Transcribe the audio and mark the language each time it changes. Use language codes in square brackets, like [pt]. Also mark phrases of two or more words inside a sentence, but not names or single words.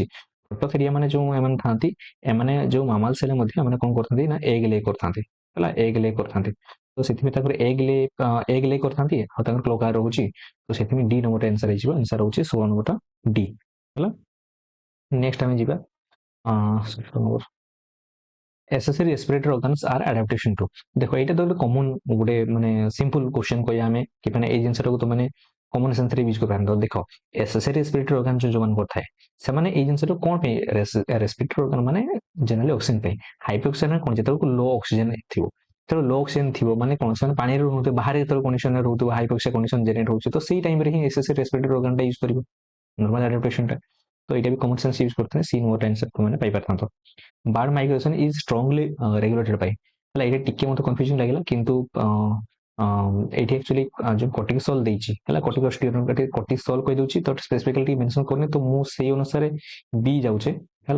[or] ପ୍ରୋଟୋଥେରିଆ ମାନେ ଯେଉଁ ଏମାନେ ଥାନ୍ତି ଏମାନେ ଯେଉଁ ମାମାଲ୍ସ ହେଲେ ମଧ୍ୟ ଏମାନେ କ'ଣ କରିଥାନ୍ତି ନା [en] egg lay [or] କରିଥାନ୍ତି ହେଲା। [en] egg lay [or] କରିଥାନ୍ତି ତ ସେଥିପାଇଁ ତାଙ୍କର [en] egg lay [or] କରିଥାନ୍ତି ଆଉ ତାଙ୍କର କ୍ଲୋକା ରହୁଛି ତ ସେଥିପାଇଁ ଡି ନମ୍ବରଟା ଆନ୍ସର ହେଇଯିବ। ଆନ୍ସର ହଉଛି 16 ନମ୍ବରଟା ଡି ହେଲା। ନେକ୍ସଟ ଆମେ ଯିବା 16 ନମ୍ବର [en] accessory respiratory organs are adaptation to [or] ଦେଖ ଏଇଟା ତ ଗୋଟେ କମନ ଗୋଟେ ମାନେ [en] simple question [or] କହିବା ଆମେ କି ମାନେ ଏଇ ଜିନିଷଟାକୁ ତ ମାନେ [en] common sense [or] ୟୁଜ କରିପାରନ୍ତି। ଦେଖ [en] accessory respiratory organs [or] ଯୋଉମାନଙ୍କର ଥାଏ ସେମାନେ ଏଇ ଜିନିଷଟା କ'ଣ ପାଇଁ [en] respiratory organ [or] ମାନେ ଜେନେରାଲି ଅକ୍ସିଜେନ ପାଇଁ। ହାଇପୋକ୍ସିଆ କ'ଣ ଯେତେବେଳକୁ [en] low oxygen [or] ଥିବ ଯେତେବେଳେ [en] low oxygen [or] ଥିବ ମାନେ କ'ଣ ସେମାନେ ପାଣିରେ ରହୁଥିବେ ବାହାରେ ଯେତେବେଳେ କଣ୍ଡିସନରେ ରହୁଥିବ [en] hypoxia condition generate [or] ହଉଛି ତ ସେଇ ଟାଇମରେ ହିଁ [en] accessory respiratory organଟା [or] ୟୁଜ କରିବ [en] normal adaptation. [or] ତ ଏଇଟା ବି [en] common sense use [or] କରିଥିଲେ ସି ନୋଟ ଆନ୍ସର ତୁମେ ପାଇପାରିଥାନ୍ତ। [en] Bird migration is strongly regulated by ହେଲା। [or] ଏଇଟା ଟିକେ ମୋତେ କନଫ୍ୟୁଜିଂ ଲାଗିଲା କିନ୍ତୁ ଏଇଠି ଆକ୍ଚୁଆଲି ଯେଉଁ କର୍ଟିସୋଲ୍ ଦେଇଛି ହେଲା କର୍ଟିସୋଲ୍ କହିଦେଉଛି ତ ସ୍ପେସିଫିକାଲି ଟିକେ ମେନସନ୍ କରୁନି ତ ମୁଁ ସେଇ ଅନୁସାରେ ବି ଯାଉଛେ ହେଲା।